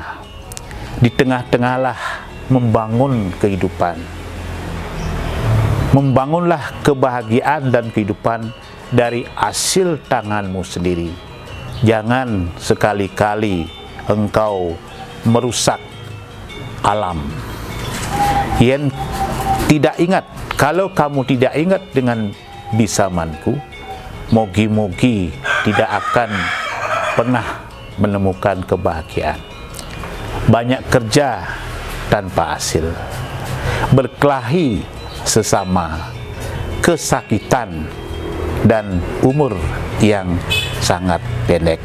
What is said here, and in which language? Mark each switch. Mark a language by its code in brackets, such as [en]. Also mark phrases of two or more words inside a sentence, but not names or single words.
[id] Di tengah-tengahlah membangun kehidupan, membangunlah kebahagiaan dan kehidupan dari hasil tanganmu sendiri. Jangan sekali-kali engkau merusak alam. Yang tidak ingat, kalau kamu tidak ingat dengan bisamanku, mogi-mogi tidak akan pernah menemukan kebahagiaan. Banyak kerja tanpa hasil, berkelahi sesama, kesakitan, dan umur yang sangat pendek.